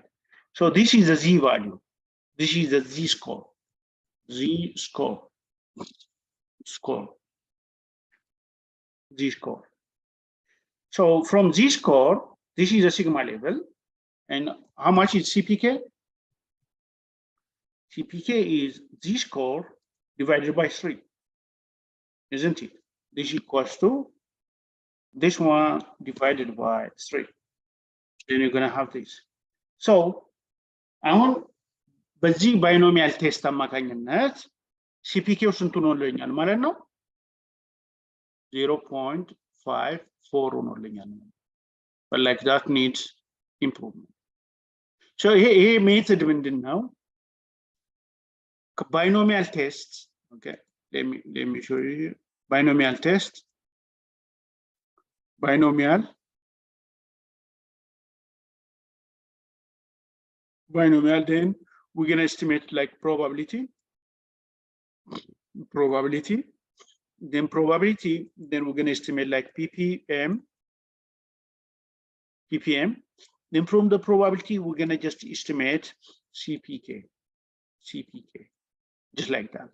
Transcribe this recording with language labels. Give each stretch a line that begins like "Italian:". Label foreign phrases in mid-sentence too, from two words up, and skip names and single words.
English: So this is the z value, this is the z score, So from z score, this is a sigma level, and how much is CPK? CPK is z score divided by 3, isn't it? This equals to this one divided by 3. Then you're going to have this.
Amharic: So አሁን በዚህ
English: binomial test
Amharic: አማካኝነት ሲፒኬው ስንቱ ሆኖልኛል ማለት ነው?
English: 0.54 ሆኖልኛል። But like that needs improvement.
Amharic: So ይሄ ሜተድ ምንድነው?
English: binomial test. Okay, let me show you here. Binomial test, binomial, then we're going to estimate like probability, then probability, then we're going to estimate like ppm, then from the probability we're going to just estimate CPK, just like that.